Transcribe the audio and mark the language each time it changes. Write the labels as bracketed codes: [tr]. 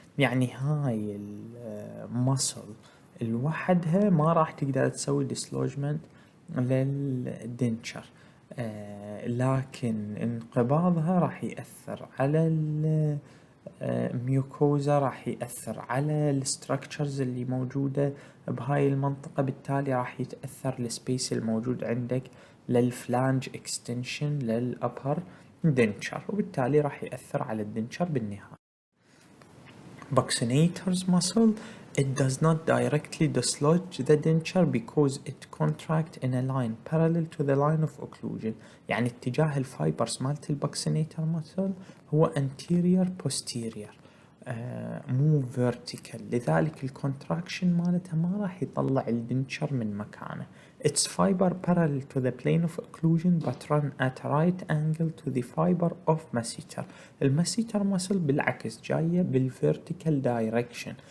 [ar] يعني هاي المصل لوحدها ما راح تقدر تسوي dislodgement للدنشر، لكن انقباضها راح يأثر على الميوكوزا، راح يأثر على الستركتشرز اللي موجودة بهاي المنطقة، بالتالي راح يتأثر السبيس الموجود عندك للفلانج اكستنشن للأبر دنشر، وبالتالي راح يأثر على الدنشر بالنهاية. [en] Buccinator's muscle, it does not directly dislodge the denture because it contracts in a line parallel to the line of occlusion. [ar] يعني اتجاه الفايبرز مالت الباكسينيتر muscle هو anterior posterior مو vertical، لذلك الكونتراكشن مالتها ما راح يطلع الدنشر من مكانه. [en] Its fiber parallel to the plane of occlusion but run at right angle to the fiber of masseter. [ar] المسيتر muscle بالعكس جاية بالvertical direction.